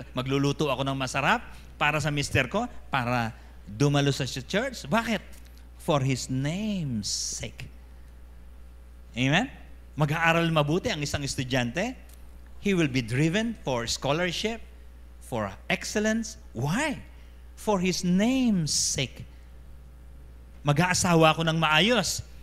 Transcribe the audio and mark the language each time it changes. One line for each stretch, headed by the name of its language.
Filipino: Magluluto ako ng masarap para sa mister ko, para dumalo sa church. Bakit?
English: For His name's sake. Amen?
Filipino: Mag-aaral mabuti ang isang estudyante.
English: He will be driven for scholarship, for excellence. Why? For His name's sake.
Filipino: Mag-aasawa ako ng maayos.